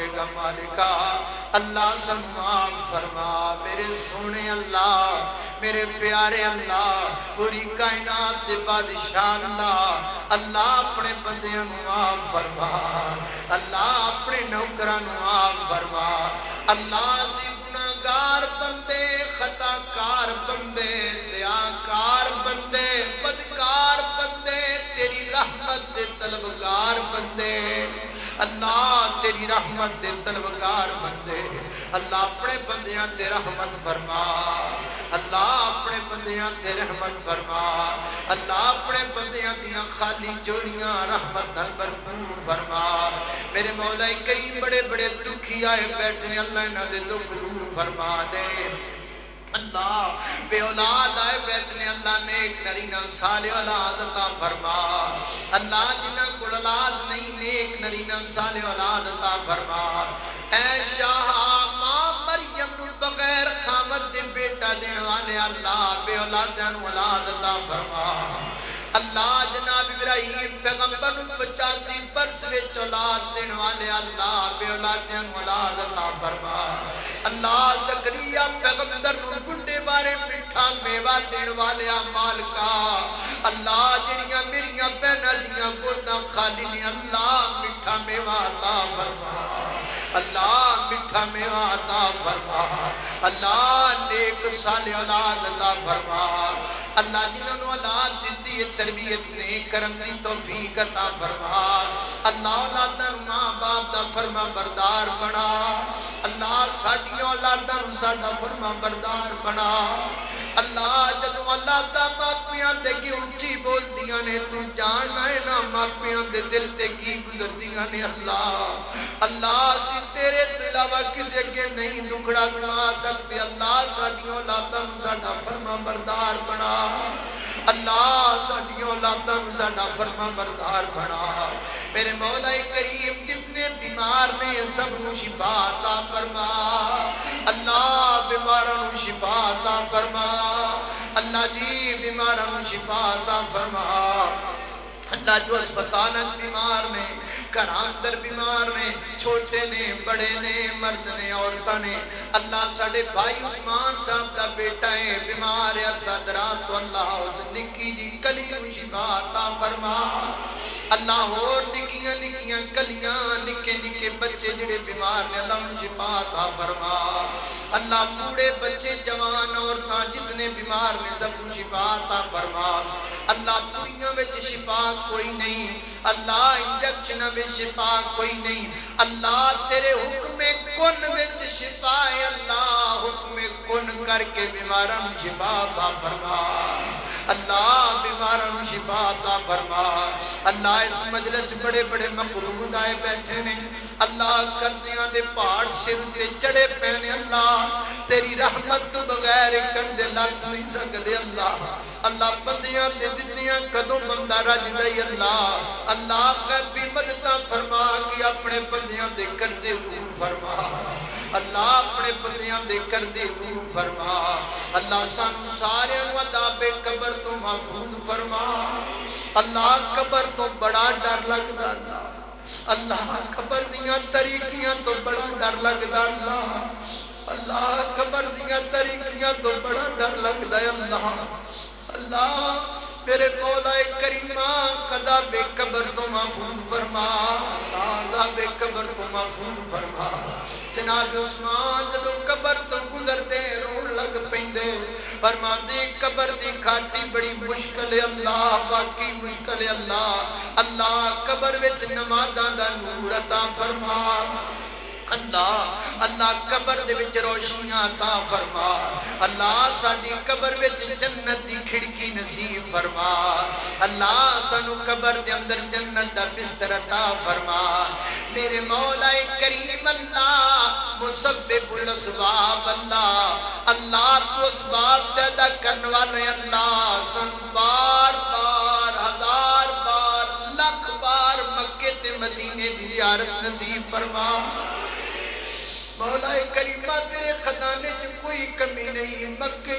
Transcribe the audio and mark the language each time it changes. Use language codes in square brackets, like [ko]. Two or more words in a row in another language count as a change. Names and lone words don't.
[pa] گا مالکا اللہ سانو معاف فرما میرے سونے اللہ میرے پیارے اللہ پوری کائنات دے بادشاہ اللہ اللہ اپنے بندیاں نو معاف فرما اللہ اپنے نوکراں نو معاف فرما اللہ اسی گناہگار بندے خطا کار بندے سیاہکار بندے بدکار بندے تیری رحمت دے طلبگار بندے اللہ تیری رحمت دے طلبگار بندے اللہ اپنے بندیاں تے رحمت فرما اللہ اپنے بندیاں تے رحمت فرما اللہ اپنے بندیاں دیاں خالی چوریاں رحمت نال بھرپور فرما میرے مولا کریم بڑے بڑے دکھی آئے بیٹھے اللہ انہاں دے دکھ دور فرما دے اللہ بے اولاد آئے بیٹھنے اللہ نیک نرینہ صالح اولاد عطا فرما اللہ جنہ کو اولاد نہیں نیک نرینہ صالح اولاد عطا فرما اے شاہ ماں مریم نو بغیر خامد دے بیٹا دین والے اللہ بے اولاداں نو اولاد عطا فرما اللہ جناب ابراہیم پیغمبر نو 85 برس وچ اولاد دین والے اللہ بے اولاداں نو اولاد عطا فرما اللہ زکریا پیغمبر نو بڈھے بارے میٹھا میوہ دین والے مالکا اللہ جڑیاں میریاں بہناں دیاں گوداں خالی نے اللہ میٹھا میوہ عطا فرما اللہ میٹھا میوہ عطا فرما اللہ نیک صالح اولاد عطا فرما اللہ جنہوں نے اولاد دیتی ہے تربیت نے کرم دی توفیق عطا فرما اللہ اولاداں ماں باپ دا فرما بردار بنا اللہ ساڈیاں اولاداں ساڈا فرما بردار بنا اللہ جدوں اولاداں ماپیاں دے کی اونچی بولدیاں نے تو جاننا ہے نا ماپیاں دے دل تے کی گزردیاں نے اللہ اللہ اسی تیرے تو علاوہ کسے کے نہیں دکھڑا گنا سکتے اللہ ساڈیاں اولاداں ساڈا فرما بردار بنا اللہ ساڈیاں اولاداں ساڈا فرما بردار بنا میرے مولا کریم جتنے بیمار نے سب کو شفا عطا فرما اللہ بیماراں نو شفا عطا فرما اللہ جی بیماراں نو شفا عطا فرما اللہ جو اسپتالات بیمار نے گھراں اندر بیمار نے چھوٹے نے بڑے نے مرد نے عورتاں نے اللہ ساڈے بھائی عثمان صاحب دا بیٹا ہے بیمار ہے عرصہ دراز تو اللہ اس نکی جی کلی نو شفا عطا فرما اللہ اور نکیاں نکیاں کلیاں نکے نکے بچے جڑے بیمار نے اللہ ان شفا عطا فرما اللہ بوڑھے بچے جوان عورتاں جتنے بیمار نے سب کو شفا عطا فرما اللہ دنیا وچ شفا کوئی نہیں اللہ انجیکشن میں شفا کوئی نہیں اللہ تیرے حکم کن وچ شفا ہے اللہ حکم کن کر کے بیماراں نو شفا عطا فرما اللہ بیماراں نو شفا عطا فرما اللہ اس مجلس بڑے بڑے مقروض آئے بیٹھے نے اللہ کردیاں دے پہاڑ سر تے چڑھے پینے اللہ تیری رحمت تو بغیر کردے لگ نہیں سکدے اللہ اللہ بندیاں دے دتیاں کدوں بندہ رج دئی اللہ اللہ غیبی مدداں فرما کہ اپنے بندیاں دے قرضے دور فرما اللہ اپنے بندیاں دے قرضے دور فرما اللہ سانو سارے عذاب قبر تو محفوظ فرما اللہ قبر تو بڑا ڈر لگدا اللہ قبر دیاں طریقیاں تو بڑا ڈر لگدا اللہ قبر دیاں طریقیاں تو بڑا ڈر لگدا اللہ اللہ میرے مولا کریمہ قذاب قبر تو محفوظ فرما اللہ عذاب قبر تو محفوظ فرما جناب عثمان جدو قبر تو گزر دے رون لگ پیندے فرما دے قبر دی کھاٹی بڑی مشکل ہے اللہ باقی مشکل ہے اللہ اللہ قبر وچ نمازاں دا نور عطا فرما اللہ اللہ قبر دے وچ روشنیاں عطا فرما اللہ ساڈی قبر وچ جنت دی کھڑکی نصیب فرما اللہ سانو قبر دے اندر جنت دا بستر عطا فرما میرے مولا کریم اللہ [ar] مسبب الاسباب [pa] اللہ اللہ تو اسباب پیدا کرنے والے اللہ سانو بار بار ہزار بار لکھ بار مکے تے مدینے دی زیارت زیارت نصیب فرما مولا کریمہ تیرے خزانے چ کوئی کمی نہیں مکے